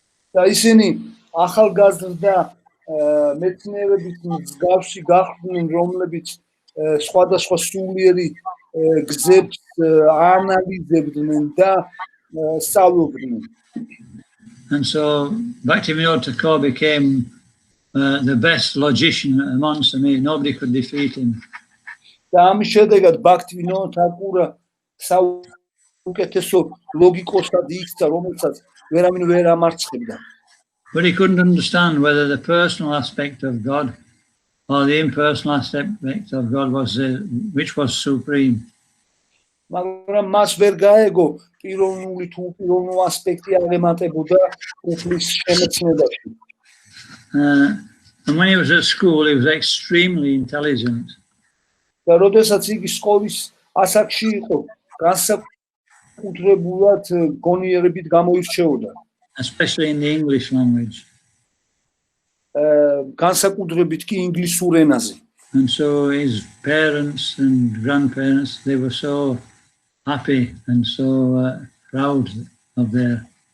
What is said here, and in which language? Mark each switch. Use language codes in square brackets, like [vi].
[ka] და ისინი ახალგაზრდა მეცნიერების მსგავსი გახდნენ, რომლებიც სხვადასხვა სულიერი გზებს ანალიზებდნენ და სწავლობდნენ. [en] And so Bhaktivinoda Thakur became the best logician amongst them. Nobody could defeat him. [ka] და ამის შედეგად Bhaktivinoda Thakur საუკეთესო ლოგიკოსად იქცა, რომელსაც ვერავინ ვერ ამარცხებდა. [en] But he couldn't understand whether the personal aspect of God or the impersonal aspect of God which was supreme. [ka] მაგრამ მას ვერ გაეგო პიროვნული თუ პიროვნულ ასპექტი არ ემატებოდა უფლის შემეცნებაში. [en] And when he was at school, he was extremely intelligent. [ka] და როდესაც იგი სკოლის ასაკში იყო, განსაკუთრებულად გონიერებით გამოირჩეოდა. [en] Especially in the English language. [ka] განსაკუთრებით კი ინგლისურ ენაზე. [en] And so his parents and grandparents, they were so happy and so proud of their